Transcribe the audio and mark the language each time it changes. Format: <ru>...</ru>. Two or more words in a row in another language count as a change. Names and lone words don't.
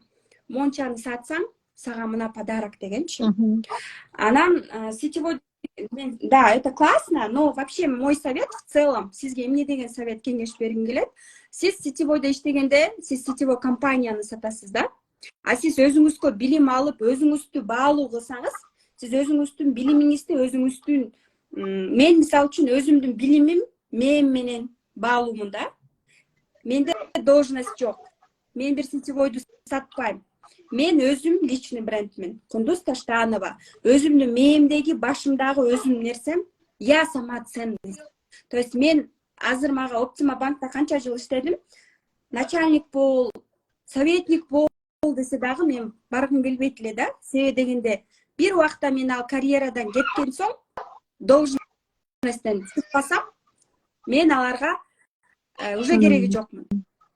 <ky>Мончаны сатсаң, сага мына подарок дегенчи. Анан сетевой, да,</ky> <ru>это классно, но вообще мой совет в целом,</ru> <ky>сизге эмне деген совет кеңеш бергим келет. Сиз сетевойдо иштегенде, сиз сетевой компанияны сатасыз да. А сиз өзүңүзгө билим алып, өзүңүздү баалуу кылсаңыз, сиз өзүңүздүн билимиңизди, өзүңүздүн, мен мисалы үчүн өзүмдүн билимим менен баалуумун да. Менде должность жок. Мен бир сетевойду сатпайм. Мен өзүм</ky> <ru>личный брендмин.</ru> <ky>Кундуз Таштанова. Өзүмдүн мээмдеги, башымдагы өзүмдүн нерсем,</ky> <ru>я сама ценность.</ru> <ky>То есть мен азыр мага Оптима банкта канча жыл иштедим, начальник бол, советник бол десе дагы мен баргым келбейт эле да. Себеби дегенде бир убакта мен ал карьерадан кеткен соң, должностьтен чыкпасам, мен аларга уже кереги жокмун.</ky>